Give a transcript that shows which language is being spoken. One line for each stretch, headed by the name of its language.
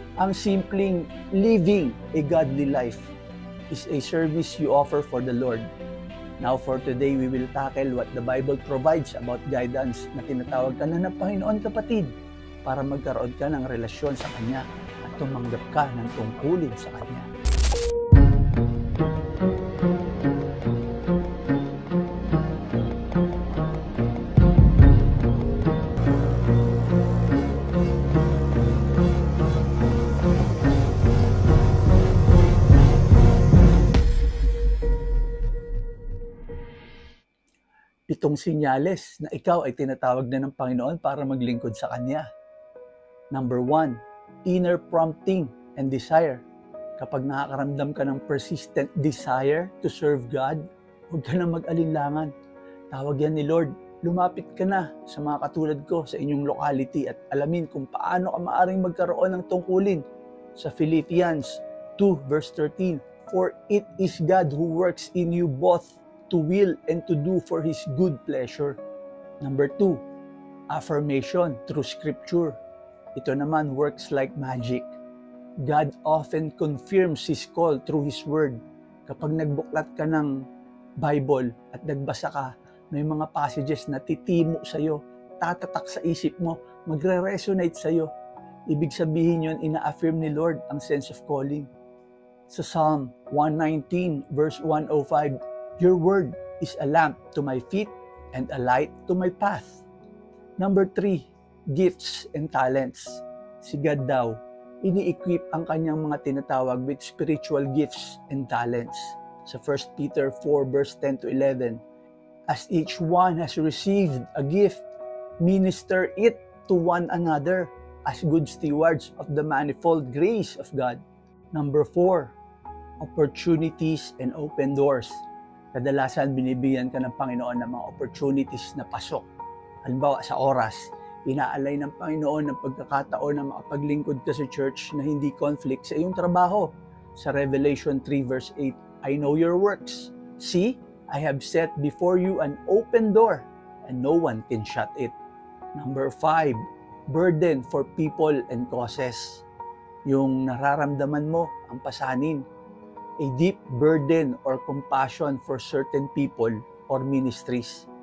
Filipino: Ang simpleng
English: living a godly life is a service you offer for the Lord. Now for today, we will tackle what the Bible provides about guidance
Filipino: na tinatawag ka na ng Panginoon, kapatid, para magkaroon ka ng relasyon sa Kanya at tumanggap ka ng tungkulin sa Kanya. Pitong sinyales na ikaw ay tinatawag na ng Panginoon para maglingkod sa Kanya.
English: Number 1, inner prompting and desire.
Filipino: Kapag nakakaramdam ka ng
English: persistent desire to serve God,
Filipino: huwag ka na mag-alinlangan. Tawag yan ni Lord. Lumapit ka na sa mga katulad ko sa inyong locality at alamin kung paano ka maaaring magkaroon ng tungkulin.
English: Sa Philippians 2 verse 13, for it is God who works in you both to will and to do for His good pleasure. Number 2, affirmation through Scripture.
Filipino: Ito naman
English: works like magic. God often confirms His call through His Word.
Filipino: Kapag nagbuklat ka ng Bible at nagbasa ka, may mga passages na titimo sa'yo, tatatak sa isip mo, magre-resonate sa'yo. Ibig sabihin yun, ina-affirm ni Lord ang
English: sense of calling. Sa Psalm 119 verse 105, your word is a lamp to my feet and a light to my path. Number 3, gifts and talents.
Filipino: Si God daw, ini-equip ang kanyang mga tinatawag
English: with spiritual gifts and talents. Sa 1 Peter 4 verse 10 to 11, as each one has received a gift, minister it to one another as good stewards of the manifold grace of God. Number 4, opportunities and open doors.
Filipino: Kadalasan binibigyan ka ng Panginoon ng mga opportunities na pasok. Halimbawa sa oras, inaalay ng Panginoon ng pagkakataon na makapaglingkod ka sa church na hindi conflict sa iyong trabaho.
English: Sa Revelation 3 verse 8, I know your works. See, I have set before you an open door, and no one can shut it. Number 5, burden for people and causes.
Filipino: Yung nararamdaman mo, ang pasanin.
English: A deep burden or compassion for certain people or ministries.